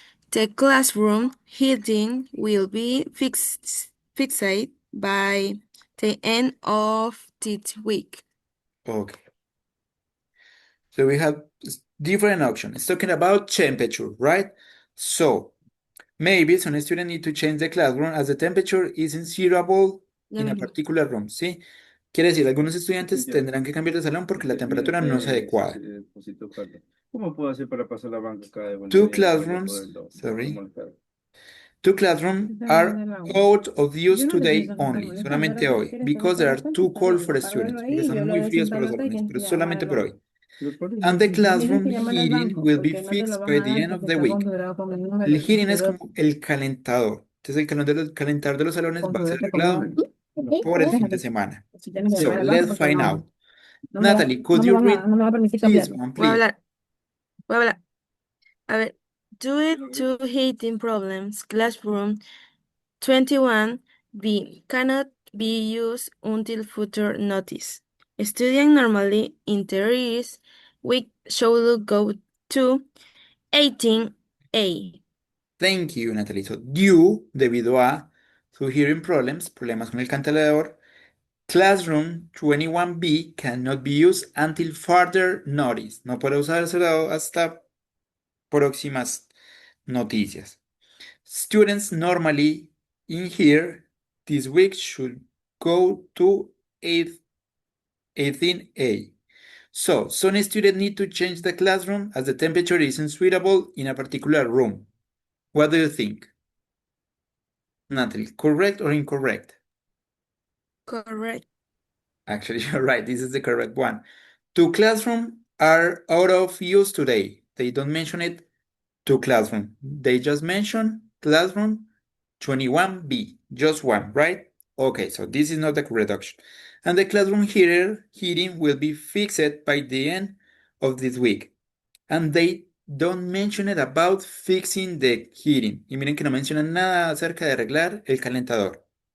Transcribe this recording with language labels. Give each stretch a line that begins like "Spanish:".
English: The classroom heating will be fixed by the end of this week. Okay. So we have different options. It's talking about temperature, right? So maybe some students need to change the classroom as the temperature isn't suitable in a particular room, ¿sí?
Spanish: Quiere decir, algunos estudiantes tendrán que cambiar de salón porque la temperatura no es adecuada. ¿Cómo puedo hacer para pasar la banca acá de vuelta?
English: Two classrooms, sorry. Two classrooms are out of use today only,
Spanish: solamente hoy,
English: because they are too cold for students,
Spanish: porque están muy fríos para los salones, pero solamente por hoy.
English: And the classroom heating will be fixed by the end of the week.
Spanish: El heating es como el calentador. Entonces el calentador de los salones va a ser arreglado por el fin de semana.
English: So let's find out. Natalie, could you read this one,
Spanish: Voy a
English: please?
Spanish: hablar. A ver,
English: Due to heating problems, classroom 21B cannot be used until further notice. Students normally in this week should go to 18A. Thank you, Natalie. So, due,
Spanish: debido a,
English: to hearing problems,
Spanish: problemas con el cancelador,
English: Classroom 21B cannot be used until further notice.
Spanish: No puede usarse hasta próximas noticias.
English: Students normally in here this week should go to 18A. So, some students need to change the classroom as the temperature isn't suitable in a particular room. What do you think? Natalie, correct or incorrect? Correct. Actually, you're right. This is the correct one. Two classrooms are out of use today. They don't mention it, two classroom. They just mention classroom 21B, just one, right? Okay, so this is not the correct option. And the classroom heating will be fixed by the end of this week. And they don't mention it about fixing the heating.
Spanish: Y miren que no mencionan nada acerca de arreglar el calentador.